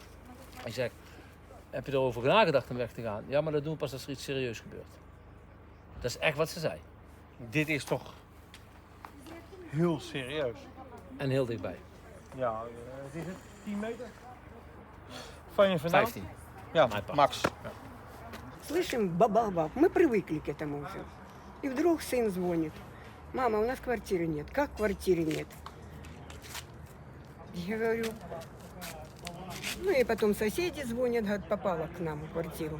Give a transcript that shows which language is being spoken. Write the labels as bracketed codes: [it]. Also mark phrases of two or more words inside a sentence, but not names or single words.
[nl] Ik zeg, heb je erover nagedacht om weg te gaan? Ja, maar dat doen we pas als er iets serieus gebeurt. Dat is echt wat ze zei. Dit is toch heel serieus. En heel dichtbij. Ja, wat is het? 10 meter? Van je vandaan? 15. Ja, Mijn part. max. [ru] Слышим бабах-бабах. Мы привыкли к этому уже. И вдруг сын звонит. Мама, у нас квартиры нет. Как квартиры нет? Я говорю, ну и потом соседи звонят, говорят, попала к нам в квартиру.